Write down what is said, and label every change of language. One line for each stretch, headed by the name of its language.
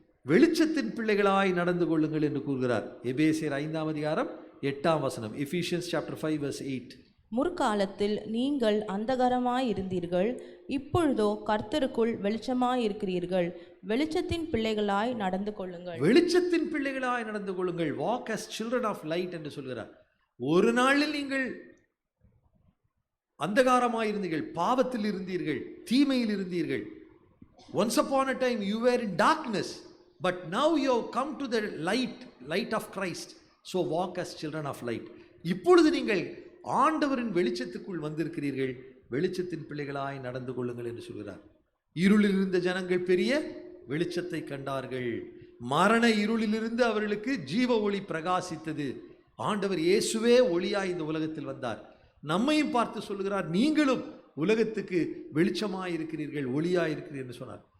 Tamil: வெளிச்சத்தின் பிள்ளைகளாய் நடந்து கொள்ளுங்கள் என்று கூறுகிறார். எபேசியர் 5ஆம் அதிகாரம் 8ஆம் வசனம்.
English: Ephesians chapter 5 verse 8.
Tamil: முற்காலத்தில் நீங்கள் அந்தகாரமாயிருந்தீர்கள், இப்பொழுதோ கர்த்தருக்குள் வெளிச்சமாயிருக்கிறீர்கள். வெளிச்சத்தின் பிள்ளைகளாய் நடந்து கொள்ளுங்கள். வெளிச்சத்தின் பிள்ளைகளாய் நடந்து கொள்ளுங்கள்.
English: walk as children of light
Tamil: என்று சொல்கிறார். ஒரு நாளில் நீங்கள் அந்தகாரமாயிருந்தீர்கள், பாவத்தில் இருந்தீர்கள், தீமையில் இருந்தீர்கள்.
English: Once upon a time you were in darkness, but now you have come to the light of Christ. So walk as children of light.
Tamil: இப்பொழுது நீங்கள் ஆண்டவரின் வெளிச்சத்துக்குள் வந்திருக்கிறீர்கள், வெளிச்சத்தின் பிள்ளைகளாய் நடந்து கொள்ளுங்கள் என்று சொல்கிறார். இருளில் இருந்த ஜனங்கள் பெரிய வெளிச்சத்தை கண்டார்கள். மரண இருளிலிருந்து அவர்களுக்கு ஜீவ ஒளி பிரகாசித்தது. ஆண்டவர் இயேசுவே ஒளியாய் இந்த உலகத்தில் வந்தார். நம்மையும் பார்த்து சொல்லுகிறார், நீங்களும் உலகத்துக்கு வெளிச்சமாய் இருக்கிறீர்கள், ஒளியாய் இருக்கிறீர்கள் என்று சொன்னார்.